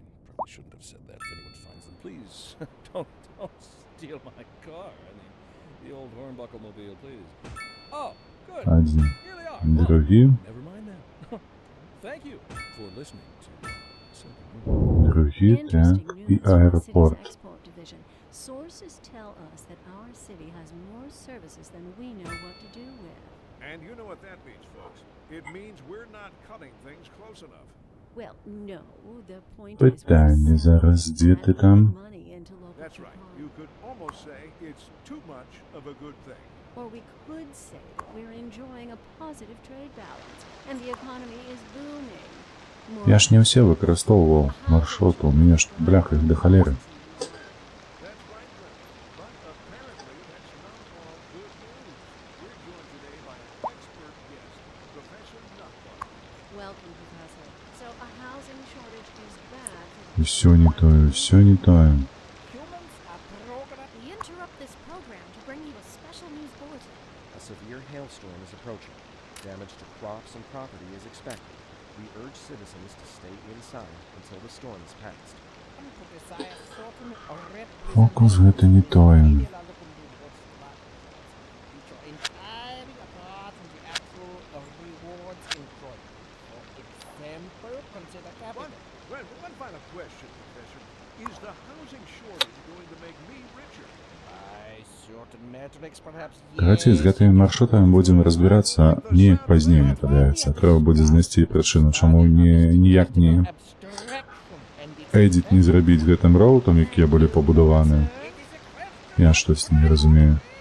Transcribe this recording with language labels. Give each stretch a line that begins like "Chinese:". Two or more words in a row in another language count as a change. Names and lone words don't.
Belarusian: Адзін. Другі. Другі, так, і аэропорт.
English: Sources tell us that our city has more services than we know what to do with. And you know what that means, folks. It means we're not cutting things close enough. Well, no, the point
Ukrainian: Питання зараз, де ти там?
English: That's right. You could almost say it's too much of a good thing. Or we could say that we're enjoying a positive trade balance and the economy is booming.
Belarusian: Я ж не ўсе выкарыстоўваў маршруты, у мяне ж бляха іх да халеры. Усё не тое, усё не тое.
English: We interrupt this program to bring you a special news bulletin. A severe hailstorm is approaching. damage to crops and property is expected. We urge citizens to stay inside until the storm is past.
Belarusian: Фокус гэта не тое.
English: One final question, Professor. Is the housing shortage going to make me richer?
Belarusian: Давайте з гэтымі маршрутамі будзем разбірацца неяк пазней, мне падаецца. Трэба будзе знайсці прычыну, чаму ніяк не эдзіт не зрабіць гэтым роутам, якія былі пабудаваны. Я штосьці не разумею.